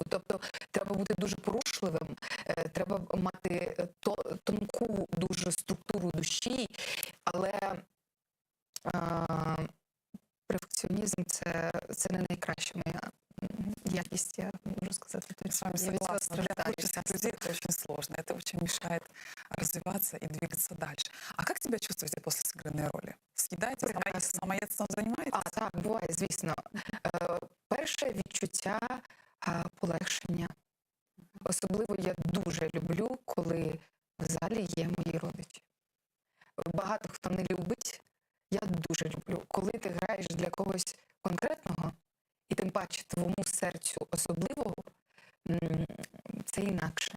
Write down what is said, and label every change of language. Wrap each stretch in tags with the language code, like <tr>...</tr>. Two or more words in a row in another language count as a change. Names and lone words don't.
<uk>Тобто треба бути дуже порушливим, треба мати тонку дуже структуру душі, але перфекціонізм це не найкраща моя якість, я можу сказати.</uk> <ru>Я с вами согласна. Для творческих людей это очень сложно. Это очень мешает развиваться и двигаться дальше. А как себя чувствуете после сыгранной роли? Съедаете, самоедством занимаетесь?</ru> <uk>Так, буває, звісно. Перше відчуття полегшення. Особливо я дуже люблю, коли в залі є мої родичі. Багато хто не любить, я дуже люблю. Коли ти граєш для когось конкретного, і тим паче твоєму серцю особливого, це інакше.</uk>